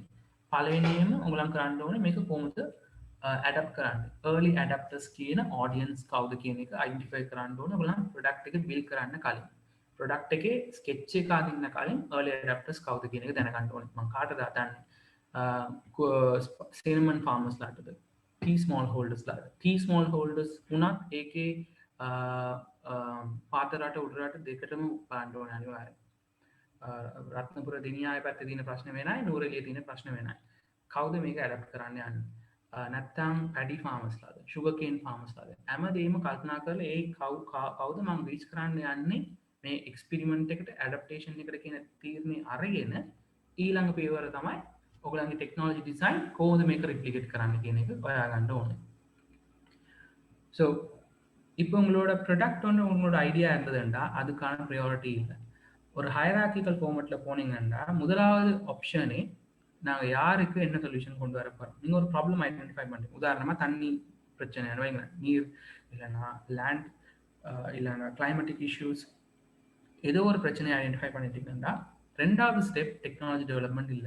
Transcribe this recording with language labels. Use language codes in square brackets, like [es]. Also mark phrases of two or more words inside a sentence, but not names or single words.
[si] පළවෙනියෙන්ම ඔයගොල්ලන් කරන්න ඕනේ මේක කොහොමද adapt කරන්නේ. [en] early adapters [si] කියන audience කවුද කියන එක identify කරන්න ඕනේ ඔයගොල්ලන් product එක build කරන්න කලින්. product එකේ sketch එක අදින්න කලින් [en] early adapters [si] කවුද කියන එක දැනගන්න ඕනේ. මම කාටද හදන්නේ? [en] salmon farmers [si] ලාටද? [en] tea small holders [si] ලාට. [en] tea small holders [si] උනත් ඒකේ පාත රට උඩ රට දෙකටම බලන්න ඕනේ අනිවාර්යයෙන්. රත්නපුර දිනියාය පැත්තේ තියෙන ප්‍රශ්න වෙනයි, නූරෙලියේ තියෙන ප්‍රශ්න වෙනයි. කවුද මේක adapt කරන්න යන්නේ? නැත්තම් [en] paddy farmers [si] ලාද, [en] sugar cane farmers [si] ලාද? හැමදේම කල්පනා කරලා ඒ කවුද මම රීච් කරන්න යන්නේ මේ එක්ස්පෙරිමන්ට් එකට ඇඩප්ටේෂන් එකට කියන තීරණය අරගෙන ඊළඟ පියවර තමයි ඔයගොල්ලන්ගේ [en] technology design [si] කොහොමද මේක රිප්ලිකේට් කරන්න කියන එක හොයාගන්න ඕනේ. [ta] ஸோ இப்போ உங்களோட ப்ரொடக்ட் ஒன்று உங்களோட ஐடியா இருந்ததுண்டா அதுக்கான ப்ரையாரிட்டி இல்லை. ஒரு [en] hierarchical format [ta] போனீங்கன்னா முதலாவது ஆப்ஷனே நாங்கள் யாருக்கு என்ன சொல்யூஷன் கொண்டு வர போகிறோம். நீங்கள் ஒரு [en] problem identify [ta] பண்ணுறீங்க. உதாரணமாக தண்ணி பிரச்சனை வைங்களேன், நீர் இல்லைன்னா லேண்ட் இல்லைன்னா [en] climatic issues [ta] ஏதோ ஒரு பிரச்சனையை ஐடென்டிஃபை பண்ணிட்டீங்கன்னா ரெண்டாவது [en] step technology development [ta] இல்லை.